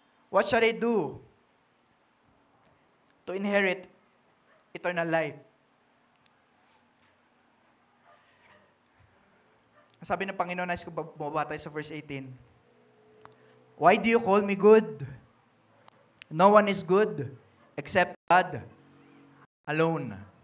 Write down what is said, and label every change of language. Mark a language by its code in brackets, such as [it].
[en] What should I do to inherit eternal life? [tl] Ang sabi ng Panginoon, nais ko bumaba tayo sa verse 18. [en] Why do you call me good? No one is good except God alone.